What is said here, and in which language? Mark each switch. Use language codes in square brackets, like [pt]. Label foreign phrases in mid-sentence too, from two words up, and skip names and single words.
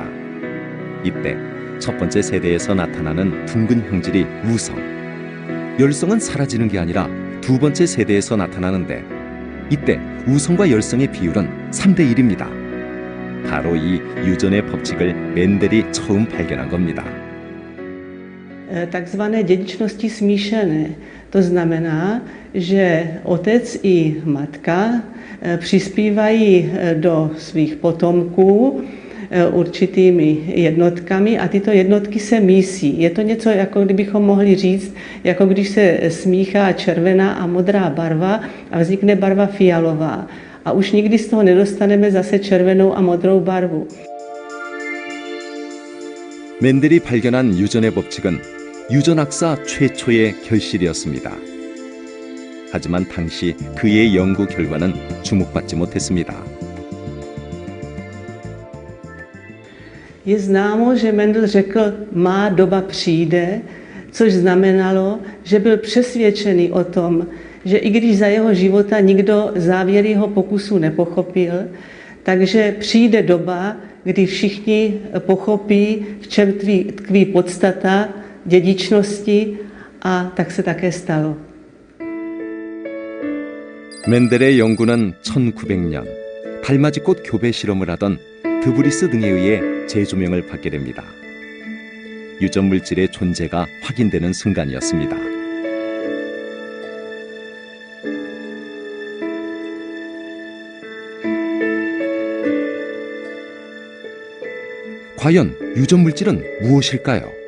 [ko] 이때 첫 번째 세대에서 나타나는 둥근 형질이 우성, 열성은 사라지는 게 아니라 두 번째 세대에서 나타나는데 이때 우성과 열성의 비율은 3대 1입니다. 바로 이 유전의 법칙을 멘델이 처음 발견한 겁니다. [cs] Takzvané dědičnosti smíšené. To znamená, že otec i matka přispívají do svých potomků určitými jednotkami a tyto jednotky se mísí. Je to něco, jako kdybychom mohli říct, jako když se smíchá červená a modrá barva a vznikne barva fialová. A už nikdy z toho nedostaneme zase červenou a modrou barvu. [ko] 멘델이 발견한 유전의 법칙은 유전학사 최초의 결실이었습니다. 하지만 당시 그의 연구 결과는 주목받지 못했습니다. [cs] Je známo, že Mendel řekl, má doba přijde, což znamenalo, že byl přesvědčený o tom, že i když za jeho života nikdo závěry jeho pokusů nepochopil, takže přijde doba, kdy všichni pochopí, v čem tkví podstata dědičnosti, a tak se také stalo. [ko] 멘델의 연구는 1900년 달맞이꽃 교배 실험을 하던 드브리스 등에 의해 재조명을 받게 됩니다. 유전 물질의 존재가 확인되는 순간이었습니다. 과연 유전 물질은 무엇일까요?